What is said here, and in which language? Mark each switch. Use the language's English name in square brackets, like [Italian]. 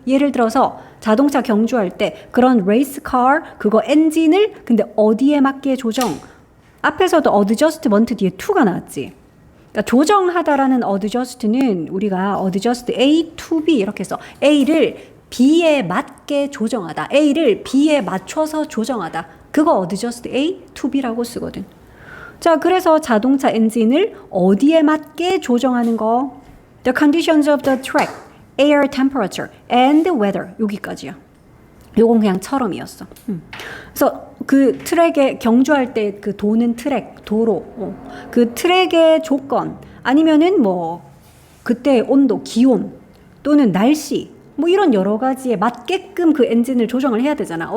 [Korean] 예를 들어서 자동차 경주할 때 그런 레이스카 그거 엔진을 근데 어디에 맞게 조정 앞에서도 adjustment 뒤에 to가 나왔지. 그러니까 조정하다라는 adjust는 우리가 [English] adjust A to B [Korean] 이렇게 써. A를 B에 맞게 조정하다. A를 B에 맞춰서 조정하다. 그거 [English] adjust A to B [Korean] 라고 쓰거든. 자, 그래서 자동차 엔진을 어디에 맞게 조정하는 거. [English] The conditions of the track, air temperature, and weather. [Korean] 여기까지야. 요건 그냥 처럼이었어. 그래서 그 트랙에 경주할 때 그 도는 트랙, 도로, 그 트랙의 조건 아니면은 뭐 그때 온도, 기온 또는 날씨 뭐 이런 여러 가지에 맞게끔 그 엔진을 조정을 해야 되잖아.